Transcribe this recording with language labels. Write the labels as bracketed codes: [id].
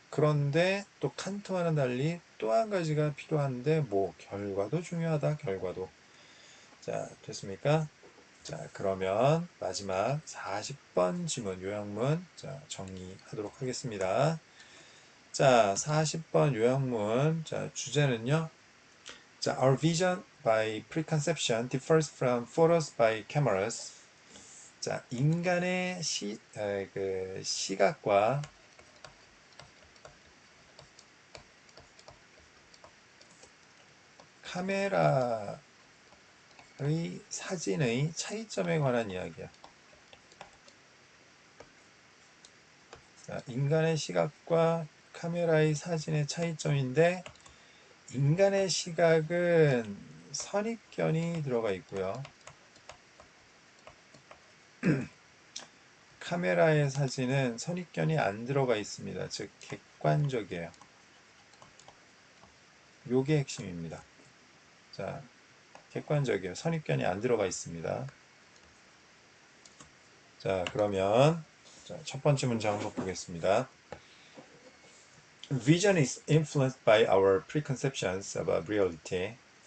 [ko] 그런데 또 칸트와는 달리 또 한 가지가 필요한데, 뭐, 결과도 중요하다, 결과도. 자, 됐습니까? 자, 그러면 마지막 40번 지문, 요약문, 자, 정리하도록 하겠습니다. 자, 40번 요약문, 자, 주제는요. [en] 자, our vision by preconception differs from photos by cameras. [ko] 자, 인간의 그 시각과 카메라의 사진의 차이점에 관한 이야기야. 자, 인간의 시각과 카메라의 사진의 차이점인데, 인간의 시각은 선입견이 들어가 있고요. 카메라의 사진은 선입견이 안 들어가 있습니다. 즉, 객관적이에요. 요게 핵심입니다. 자, 객관적이에요. 선입견이 안 들어가 있습니다. 자, 그러면 자, 첫 번째 문장 한번 보겠습니다. [en] Vision is influenced by our preconceptions about reality.